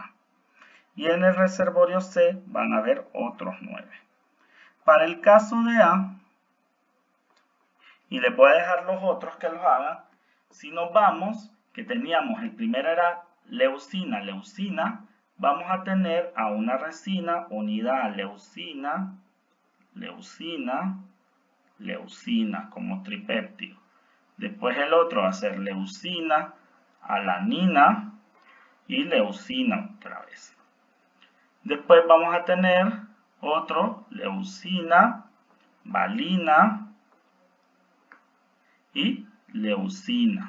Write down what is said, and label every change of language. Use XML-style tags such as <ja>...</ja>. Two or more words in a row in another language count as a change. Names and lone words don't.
<es>Y en el reservorio C van a haber otros 9. Para el caso de A, y les voy a dejar los otros que los hagan, si nos vamos, que teníamos, el primero era leucina, leucina, vamos a tener a una resina unida a leucina, leucina, leucina como tripéptido. Después el otro va a ser leucina, alanina y leucina otra vez. Después vamos a tener otro, leucina, valina y leucina.</es>